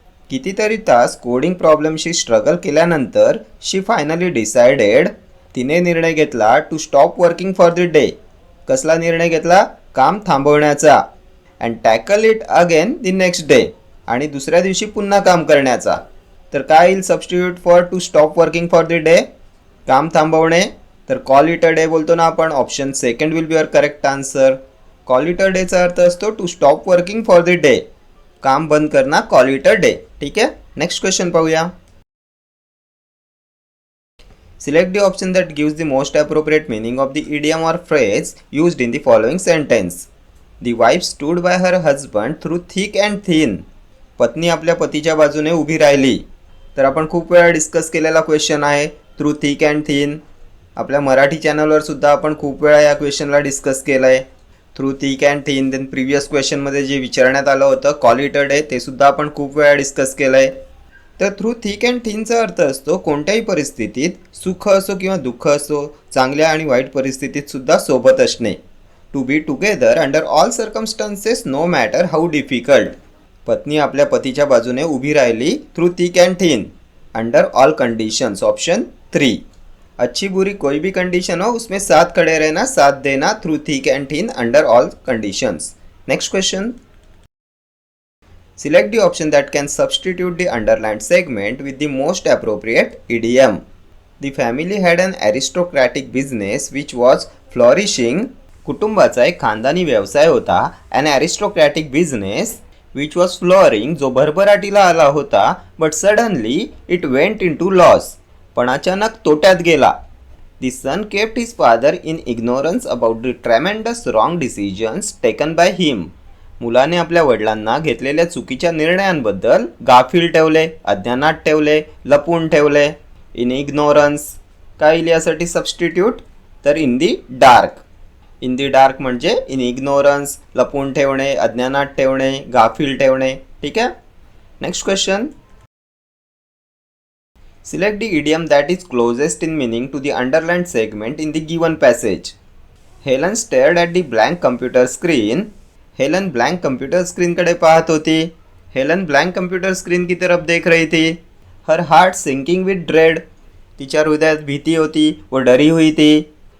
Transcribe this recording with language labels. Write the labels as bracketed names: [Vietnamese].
[Marathi] कितीतरी तास coding प्रॉब्लेमशी struggle केल्यानंतर [English] she finally decided, [Marathi] तिने निर्णय घेतला [English] To stop working for the day. [Marathi] कसला निर्णय घेतला? काम थांबवण्याचा. [English] and tackle it again the next day, [Marathi] आणि दुसऱ्या दिवशी पुन्हा काम करण्याचा. तर काय येईल [English] Substitute for to stop working for the day? [Marathi] काम थांबवणे. तर कॉल इट अ डे बोलतो ना आपण. [English] Option second will be your correct answer. Call it a डेचा [Marathi] अर्थ असतो [English] To stop working for the day. [Hindi] काम बंद करना, [Marathi] कॉल इट अ डे. ठीक आहे. नेक्स्ट क्वेश्चन पाहूया. [English] Select the option that gives the most appropriate meaning of the idiom or phrase used in the following sentence. The wife stood by her husband through thick and thin. [Marathi] पत्नी आपल्या पतीच्या बाजूने उभी राहिली. तर आपण खूप वेळा डिस्कस केलेला क्वेश्चन आहे थ्रू थिक अँड थिन. आपल्या मराठी चॅनलवर सुद्धा आपण खूप वेळा या क्वेश्चनला डिस्कस केलं आहे. Through thick and thin. Then previous क्वेश्चनमध्ये जे विचारण्यात आलं होतं कॉल इट अ डे, ते सुद्धा आपण खूप वेळा डिस्कस केलं आहे. तर थ्रू थिक अँड थिनचा अर्थ असतो कोणत्याही परिस्थितीत, सुख असो किंवा दुःख असो, चांगल्या आणि वाईट परिस्थितीत सुद्धा सोबत असणे. [English] To be together under all circumstances no matter how difficult. [Marathi] पत्नी आपल्या पतीच्या बाजूने उभी राहिली through thick and thin [English] Under all conditions. Option 3. [Hindi] अच्छी बुरी कोई भी कंडीशन हो उसमें साथ खड़े रहना, साथ देना through thick and thin [English] Under all conditions. [Hindi] Next question. [English] Select the option that can substitute the underlined segment with the most appropriate idiom. The family had an aristocratic business which was flourishing. [Marathi] कुटुंबाचा एक खानदानी व्यवसाय होता. [English] an aristocratic business which was flowering, [Marathi] जो भरभराटीला आला होता. [English] but suddenly it went into loss, [Marathi] पण अचानक तोट्यात गेला. [English] The son kept his father in ignorance about the tremendous wrong decisions taken by him. [Marathi] मुलाने आपल्या वडिलांना घेतलेल्या चुकीच्या निर्णयांबद्दल गाफील ठेवले, अज्ञानात ठेवले, लपून ठेवले. इन इग्नोरन्स काय येईल यासाठी सबस्टिट्यूट? तर in the Dark. In the Dark म्हणजे इन इग्नोरन्स, लपून ठेवणे, अज्ञानात ठेवणे, गाफील ठेवणे. ठीक आहे. Next question. [English] Select the idiom that is closest in meaning to the underlined segment in the given passage. Helen stared at the blank computer screen. Helen blank computer screen [Marathi] कडे पाहत होती. [Hindi] Helen blank computer screen की तरफ देख रही थी. [English] Her heart sinking with dread. [Marathi] तिच्या हृदयात भीती होती [Hindi] व डरी हुई थी.